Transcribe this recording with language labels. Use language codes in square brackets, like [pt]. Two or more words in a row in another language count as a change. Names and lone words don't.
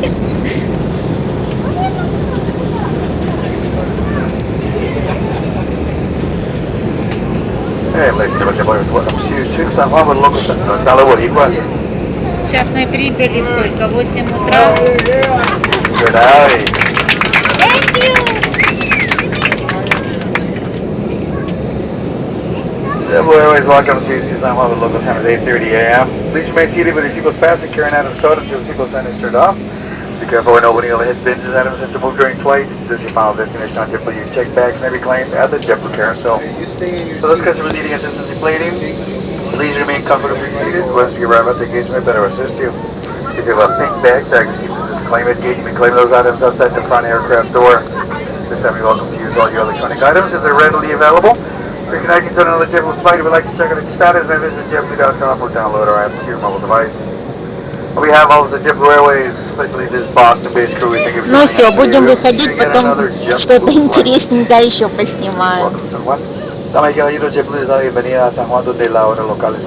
[ru] Сейчас мы прибыли сколько? 8 утра. [en] Airways, welcome to San Juan. The local time is 8:30 a.m. Please remain seated with the seatbelts fastened, carrying items stowed until the seatbelt sign is turned off. Be careful when opening overhead bins as items have to move during flight. This is your final destination on JetBlue. Your check bags may be claimed at the JetBlue carousel. For those customers needing assistance in plating, please remain comfortably seated. Once you arrive at the gate, we may better assist you. If you have a pink bag tag received as a claim at gate, you may claim those items outside the front aircraft door. This time you're welcome to use all your electronic items if they're readily available. If you're connecting to another JetBlue flight and would like to check on its status, may visit JetBlue.com or download our app to your mobile device. We have also JetBlue Airways, especially this Boston-based crew. We think of you. [ru] Ну все, будем выходить, потом что-то интересненькое еще поснимаю. [es] Damas y caballeros, JetBlue les da la bienvenida a San Juan, donde la hora local es